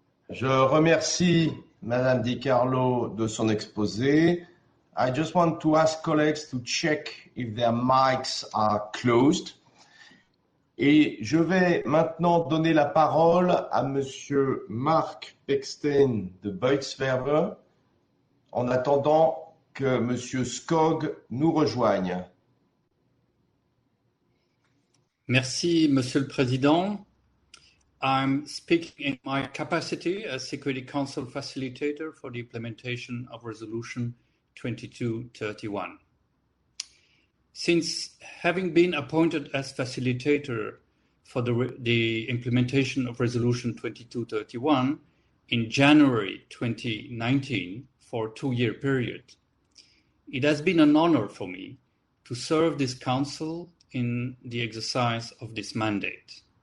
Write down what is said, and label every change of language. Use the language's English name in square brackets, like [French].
[French] Je remercie Madame Di Carlo de son exposé. [English] I just want to ask colleagues to check if their mics are closed. [French] Et je vais maintenant donner la parole à Monsieur Mark Bechstein de Beuxwerve en attendant que Monsieur Skog nous rejoigne. Merci, Monsieur le Président. [English] I'm speaking in my capacity as Security Council Facilitator for the implementation of Resolution 2231. Since having been appointed as facilitator for the implementation of Resolution 2231 in January 2019 for a 2-year period, it has been an honor for me to serve this Council in the exercise of this mandate.